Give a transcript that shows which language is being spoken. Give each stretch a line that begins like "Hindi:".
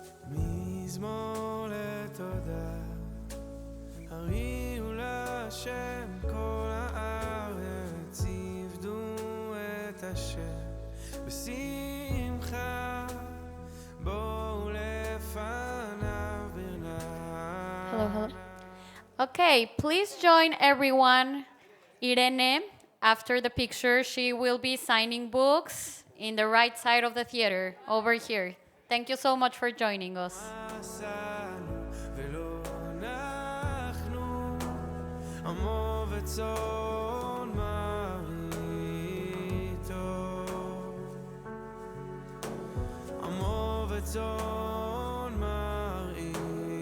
Hebrew: מזמור לתודה, הריעו להשם כל הארץ, עבדו את השם בשמחה, בואו לפניו ברננה.
English: Hello, hello. Okay, please join everyone. Irene, after the picture, she will be signing books in the right side of the theater, over here. Thank you so much for joining us.
Hebrew: ולא אנחנו עמו וצאן מרעיתו, עמו וצאן מרעיתו.